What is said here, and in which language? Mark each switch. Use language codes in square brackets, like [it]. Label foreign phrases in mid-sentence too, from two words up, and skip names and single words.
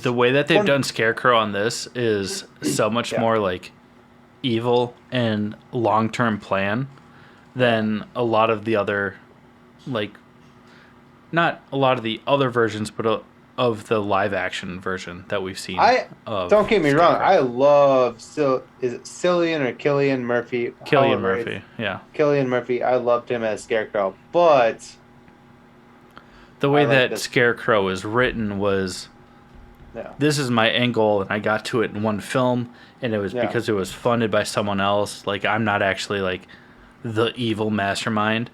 [en] the way that they've done Scarecrow on this is so much more like evil and long-term plan than a lot of the other, like, not a lot of the other versions, but of the live-action version that we've seen. Don't get me wrong. I love is it Cillian or Cillian Murphy? Cillian Murphy, yeah. Cillian Murphy. I loved him as Scarecrow, but the way that Scarecrow is written was, this is my angle, and I got to it in one film, and it was because it was funded by someone else. Like, I'm not actually, like, the evil mastermind.